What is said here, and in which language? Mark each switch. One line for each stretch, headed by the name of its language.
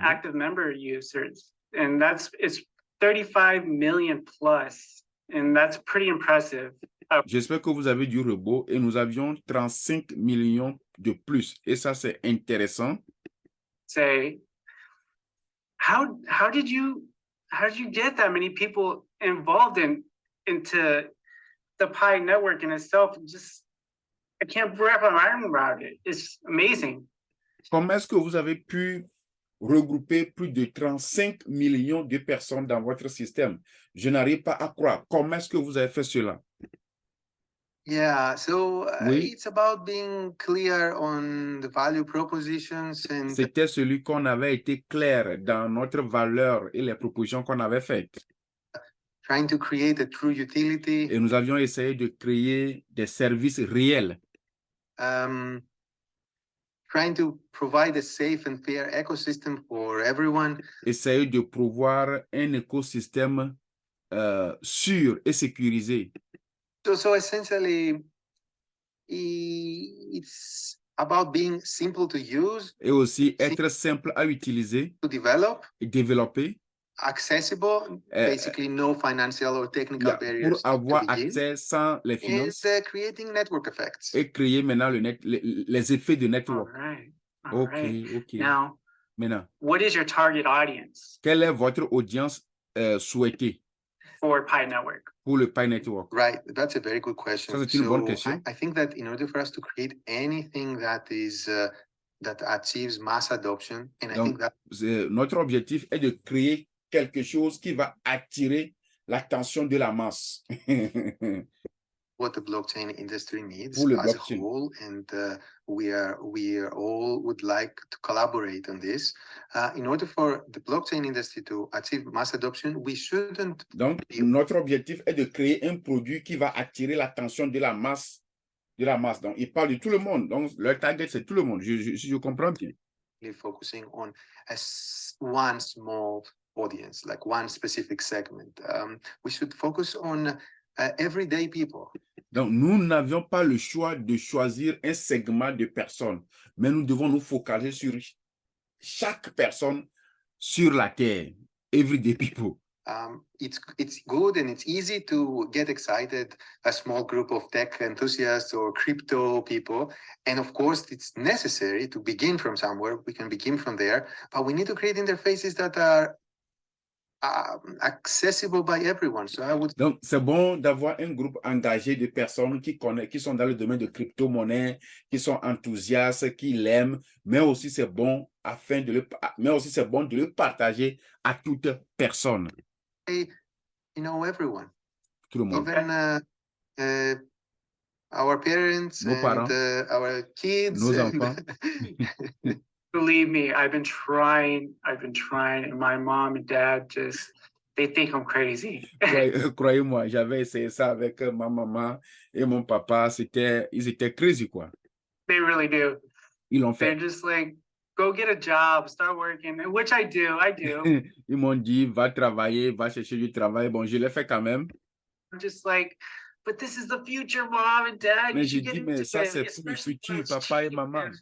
English: active member users, and it's 35 million plus, and that's pretty impressive.
French: J'espère que vous avez du robot et nous avions 35 millions de plus. Et ça, c'est intéressant.
English: Say, how did you get that many people involved into the Pi network in itself? I can't wrap my mind around it. It's amazing.
French: Comment est-ce que vous avez pu regrouper plus de 35 millions de personnes dans votre système? Je n'arrive pas à croire. Comment est-ce que vous avez fait cela?
English: Yeah, so
French: oui.
English: It's about being clear on the value propositions and...
French: C'était celui qu'on avait été clair dans notre valeur et les propositions qu'on avait faites.
English: Trying to create a true utility.
French: Et nous avions essayé de créer des services réels.
English: Trying to provide a safe and fair ecosystem for everyone.
French: Essayer de pouvoir un écosystème sûr et sécurisé.
English: So essentially, it's about being simple to use.
French: Et aussi être simple à utiliser.
English: To develop.
French: Et développer.
English: Accessible, basically no financial or technical barriers.
French: Pour avoir accès sans les finances.
English: And creating network effects.
French: Et créer maintenant les effets de network.
English: All right. All right. OK. Now,
French: Maintenant,
English: what is your target audience
French: quelle est votre audience souhaitée
English: for Pi Network?
French: pour le Pi Network?
English: Right, that's a very good question.
French: Ça, c'est une bonne question.
English: I think that in order for us to create anything that is that achieves mass adoption, and I think
French: Donc,
English: that
French: notre objectif est de créer quelque chose qui va attirer l'attention de la masse.
English: what the blockchain industry needs
French: Pour le
English: as
French: blockchain.
English: a whole, and we all would like to collaborate on this. In order for the blockchain industry to achieve mass adoption, we shouldn't.
French: Donc, notre objectif est de créer un produit qui va attirer l'attention de la masse. Donc, il parle de tout le monde. Donc, leur target, c'est tout le monde. Si je comprends bien.
English: Focusing on one small audience, like one specific segment. We should focus on everyday people.
French: Donc, nous n'avions pas le choix de choisir un segment de personnes, mais nous devons nous focaliser sur chaque personne sur la terre,
English: everyday people. It's good and it's easy to get excited, a small group of tech enthusiasts or crypto people. And of course, it's necessary to begin from somewhere. We can begin from there, but we need to create interfaces that are accessible by everyone. So I would.
French: Donc, c'est bon d'avoir un groupe engagé de personnes qui sont dans le domaine de crypto-monnaie, qui sont enthousiastes, qui l'aiment, mais aussi c'est bon de le partager à toute personne.
English: Everyone.
French: Tout le monde.
English: Even our parents,
French: nos parents,
English: our kids,
French: nos enfants.
English: Believe me, I've been trying, and my mom and dad they think I'm crazy.
French: Croyez-moi, j'avais essayé ça avec ma maman et mon papa, ils étaient
English: crazy,
French: quoi.
English: They really do.
French: Ils l'ont fait.
English: They're just like, go get a job, start working, which I do.
French: Ils m'ont dit, va travailler, va chercher du travail. Bon, je l'ai fait quand même.
English: I'm just like, but this is the future, mom and dad.
French: Mais j'ai dit, mais ça, c'est pour le futur, papa et maman.